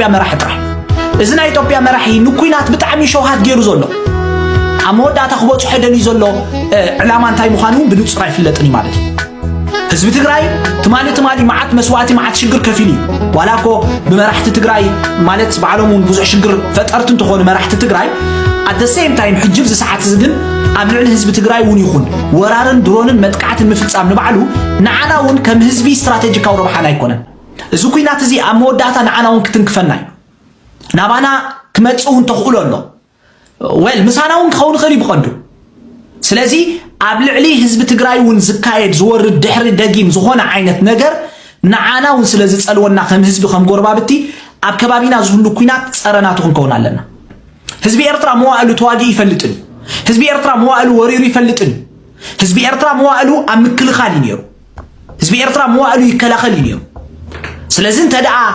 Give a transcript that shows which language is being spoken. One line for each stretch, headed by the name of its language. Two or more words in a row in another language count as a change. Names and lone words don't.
Tigrinya: መራሒ ጥራሕ እዚ ናይ ኢትዮጵያ መራሒ ንኩናት ብጣዕሚ ሸውሃት ገይሩ ዘሎ ኣብ መወዳእታ ክበፅሖ ደልዩ ዘሎ ዕላማ እንታይ ምዃኑ ብንጹር ኣይፍለጥን እዩ ማለት እዩ ህዝቢ ትግራይ ትማሊ መዓት መስዋዕቲ መዓት ሽግር ከፊል እዩ ዋላ እኮ ብመራሕቲ ትግራይ ማለት ባዕሎም እውን ብዙሕ ሽግር ፈጠርቲ እንትኾኑ መራሕቲ ትግራይ
English: at the same time
Tigrinya: ሕጅብ ዝሰዓት ዝግን ኣብ ልዕሊ ህዝቢ ትግራይ እውን ይኹን ወራርን ድሮንን መጥቃዕትን ምፍጻም ንባዕሉ ንዓና እውን ከም ህዝቢ ስትራቴጂካዊ ረብሓና ኣይኮነን እዚ ኩናት እዚ ኣብ መወዳእታ ንዓና እውን ክትንክፈና እዩ ናባና ክመጽእ እውን ተኽእሎ ኣሎ ወል ምሳና እውን ክኸውን ይኽእል እዩ ብቐንዱ ስለዚ ኣብ ልዕሊ ህዝቢ ትግራይ እውን ዝካየድ ዝወርድ ድሕሪ ደጊም ዝኾነ ዓይነት ነገር ንዓና እውን ስለ ዝጸልወና ከም ህዝቢ ከም ጎረባብቲ ኣብ ከባቢና ዝህሉ ኩናት ፀረናቱ ክንከውን ኣለና ህዝቢ ኤርትራ መዋእሉ ተዋጊ ይፈልጥን ህዝቢ ኤርትራ መዋእሉ ወሪሩ ይፈልጥን ህዝቢ ኤርትራ መዋእሉ ኣብ ምክልኻል ነይሩ ህዝቢ ኤርትራ መዋእሉ ይከላኸል ነይሩ ስለዚህ እንተደኣ